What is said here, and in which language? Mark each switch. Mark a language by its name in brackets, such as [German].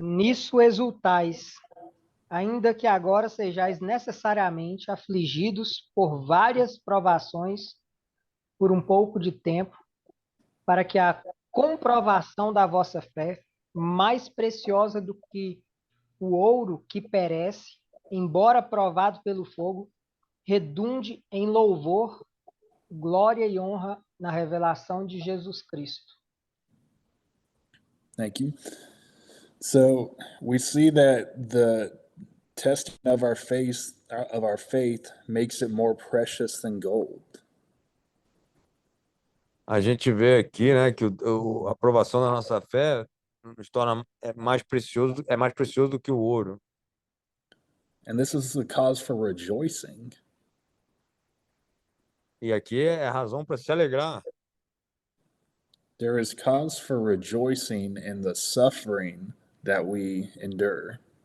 [Portuguese] Nisso exultais, ainda que agora sejais necessariamente afligidos por várias provações por um pouco de tempo, para que a comprovação da vossa fé, mais preciosa do que o ouro que perece, embora provado pelo fogo, redunde em louvor, glória e honra na revelação de Jesus Cristo. [English] Thank you. So we see that the testing of our faith makes it more precious than gold. [Portuguese] A gente vê aqui, né, que a aprovação da nossa fé nos torna mais precioso do que o ouro. [English] And this is the cause for rejoicing. [Portuguese] E aqui é a razão para se alegrar. [English] There is cause for rejoicing in the suffering that we endure.